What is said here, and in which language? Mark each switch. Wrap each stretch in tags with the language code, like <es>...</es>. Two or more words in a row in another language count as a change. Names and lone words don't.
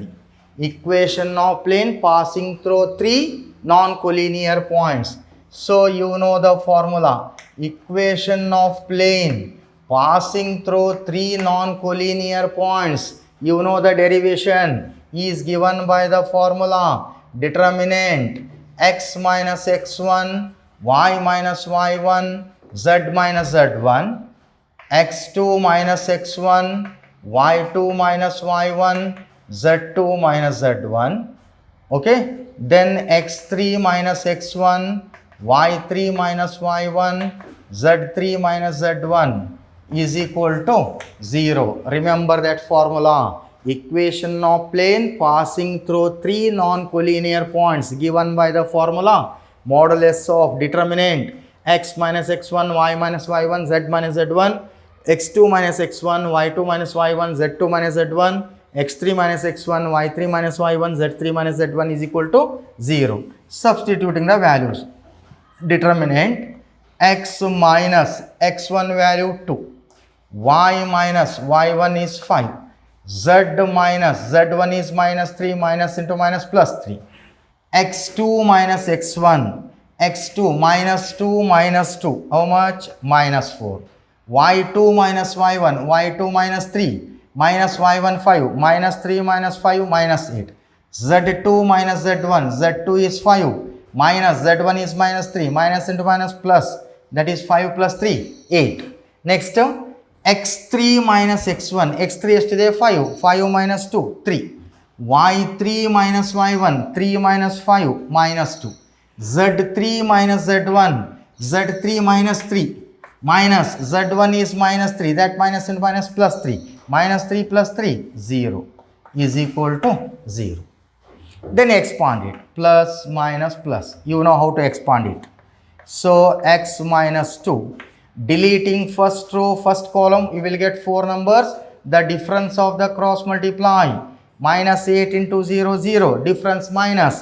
<en>Equation of plane passing through three non-collinear points. So you know the formula. Equation of plane passing through three non-collinear points. You know the derivation is given by the formula. Determinant x minus x1, y minus y1, z minus z1, x2 minus x1, y2 minus y1, z2 minus z1. Okay, then x3 minus x1, y3 minus y1, z3 minus z1 is equal to 0. Remember that formula. Equation of plane passing through three non-collinear points given by the formula modulus of determinant x minus x1, y minus y1, z minus z1, x2 minus x1, y2 minus y1, z2 minus z1, x3 minus x1, y3 minus y1, z3 minus z1 is equal to 0. Substituting the values. Determinant x minus x1 value 2, y minus y1 is 5, z minus z1 is minus 3, minus into minus plus 3, x2 minus x1, x2 minus 2 minus 2, how much? Minus 4, y2 minus y1, y2 minus 3, minus y1 5, minus 3 minus 5, minus 8, z2 minus z1, z2 is 5, minus z1 is minus 3, minus into minus plus, that is 5 plus 3, 8. Next, x3 minus x1, x3 yesterday 5, 5 minus 2, 3, y3 minus y1, 3 minus 5, minus 2, z3 minus z1, z3 minus 3, minus z1 is minus 3, that minus into minus plus 3, minus 3 plus 3, 0 is equal to 0. Then expand it, plus minus plus, you know how to expand it. So x minus 2, deleting first row, first column, you will get 4 numbers, the difference of the cross multiply, minus 8 into 0, 0, difference minus,</en>